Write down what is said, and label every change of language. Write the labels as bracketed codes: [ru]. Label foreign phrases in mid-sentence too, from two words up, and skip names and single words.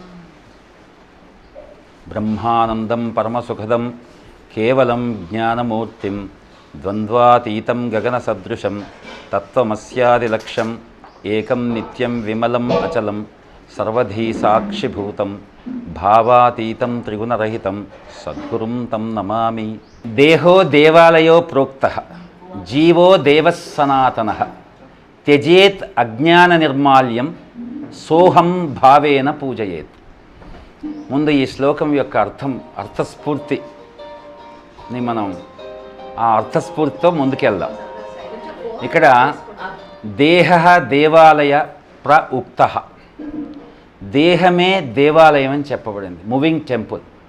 [sa] ब्रह्मानन्दं परमसुखदं केवलं ज्ञानमूर्तिं द्वन्द्वातीतं गगनसदृशं तत्त्वमस्यादिलक्ष्यम् एकं नित्यं विमलम् अचलं सर्वधी साक्षिभूतं भावातीतं त्रिगुणरहितं सद्गुरुं तं नमामि। देहो देवालयो प्रोक्तः जीवो देवः सनातनः त्यजेत् अज्ञाननिर्माल्यं सोहं भावेन पूजयेत्. [te] ముందు ఈ శ్లోకం యొక్క అర్థస్ఫూర్తిని మనం ఆ అర్థస్ఫూర్తితో ముందుకెళ్దాం. ఇక్కడ [sa] देह देवालय प्रउक्त, [te] దేహమే దేవాలయం అని చెప్పబడింది, [en] moving temple.